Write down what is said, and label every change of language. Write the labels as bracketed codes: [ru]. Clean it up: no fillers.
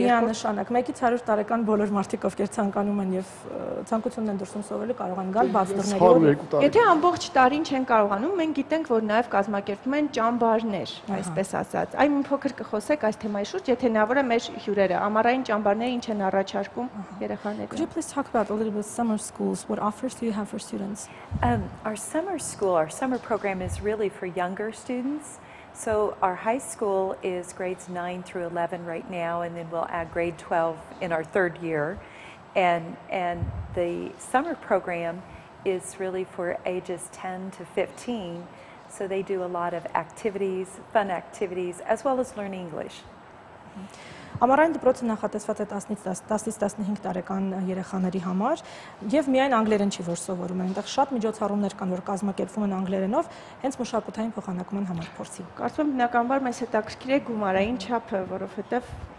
[hy] միանշանակ 1-ից 100 տարեկան բոլոր մարդիկ, ովքեր ցանկանում են եւ ցանկություն ունեն դրսում սովորելու, կարող են գալ բաց դռների օրը։ Եթե ամբողջ տարին չեն կարողանում, մենք գիտենք, որ նաեւ կազմակերպվում են ճամբարներ, այսպես ասած։ Այն մի փոքր կխոսեք այս թեմայի շուրջ, եթե հնարավոր է մեր հյուրերը, ամառային ճամբարները ինչ են առաջարկում երեխաներին։ [en] Could you please talk about a little bit summer schools? What offers do you have for students? Our summer program is really for younger students. So our high school is grades 9 through 11 right now, and then we'll add grade 12 in our 3rd year. And the summer program is really for ages 10 to 15. So they do a lot of activities, fun activities, as well as learn English. [hy] Ամառային դպրոցը նախատեսված է 10-ից 15 տարեկան երեխաների համար եւ միայն անգլերեն չի, որ սովորում են, այնտեղ շատ միջոցառումներ կան, որ կազմակերպվում են անգլերենով, հենց մշակութային փոխանակման համար փորձի։ Կարծում եմ բնականաբար մեզ հետաքրքիր է գումարային չափը, որովհետեւ